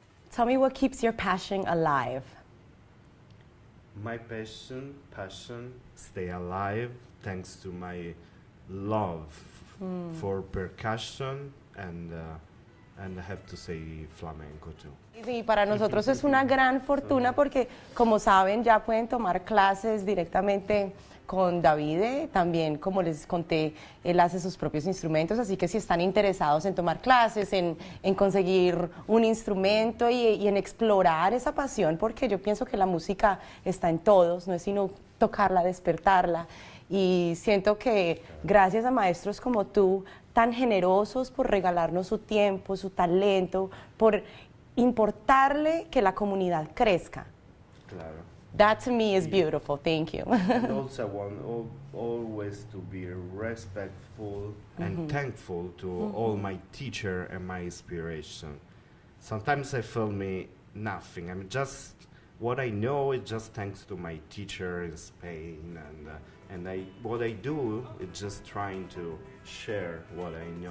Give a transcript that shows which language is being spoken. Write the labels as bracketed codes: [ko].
[en] Tell me what keeps your passion alive. My passion stay alive thanks to my love for percussion and I have to say flamenco too. [es] Sí, para nosotros es una gran fortuna porque, como saben, ya pueden tomar clases directamente con Davide. También, como les conté, él hace sus propios instrumentos, así que si están interesados en tomar clases, en conseguir un instrumento y en explorar esa pasión, porque yo pienso que la música está en todos, no es sino tocarla, despertarla. Y siento que gracias a maestros como tú, tan generosos por regalarnos su tiempo, su talento, por importarle que la comunidad crezca. Claro. [en] That to me is beautiful. Thank you. And also I want always to be respectful and thankful to all my teacher and my inspiration. Sometimes I feel me nothing. I'm just what I know is just thanks to my teacher in Spain, and what I do is just trying to share what I know.